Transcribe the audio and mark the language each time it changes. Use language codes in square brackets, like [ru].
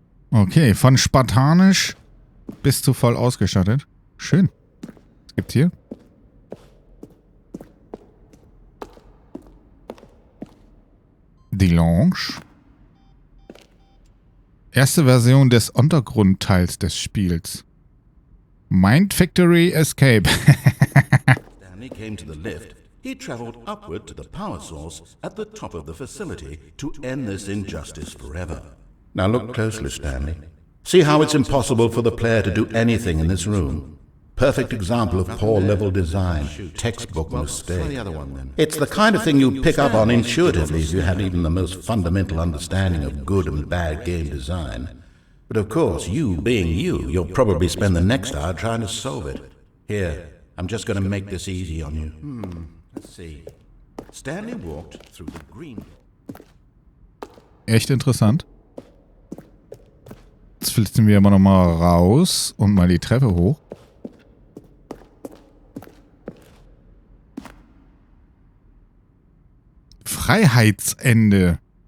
[de] Okay, von spartanisch bis zu voll ausgestattet. Schön. Was gibt's hier? Die Lounge. Erste Version des Untergrundteils des Spiels. [en] Mind Factory Escape. Stanley came to the lift. He traveled upward to the power source at the top of the facility to end this injustice forever. Now look closely, Stanley. See how it's impossible for the player to do anything in this room. Perfect example of poor level design, textbook mistake. It's the kind of thing you'd pick up on intuitively if you had even the most fundamental understanding of good and bad game design. But of course, you being you, you'll probably spend the next hour trying to solve it. Here, I'm just going to make this easy on you. Let's see. Stanley walked through the green. [de] Echt interessant. Jetzt flitzen wir aber nochmal raus und mal die Treppe hoch. Freiheitsende.